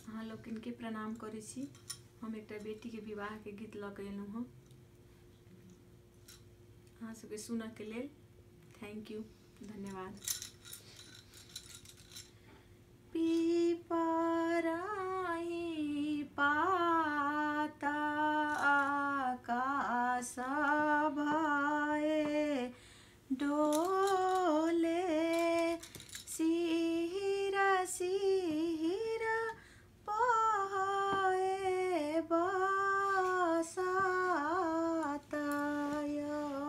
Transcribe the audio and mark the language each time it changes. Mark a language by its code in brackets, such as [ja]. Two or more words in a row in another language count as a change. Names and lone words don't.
[mai] लोकिन के प्रणाम करै छी। हम एक बेटी के विवाह के गीत लऽ के एलहुँ हँ अहाँ सबके सुनऽ के लेल। [en] thank you, [mai] धन्यवाद। पिपराही पाता आकाश भए डोले, सिहिरा सिहिरा बहे बसत यो।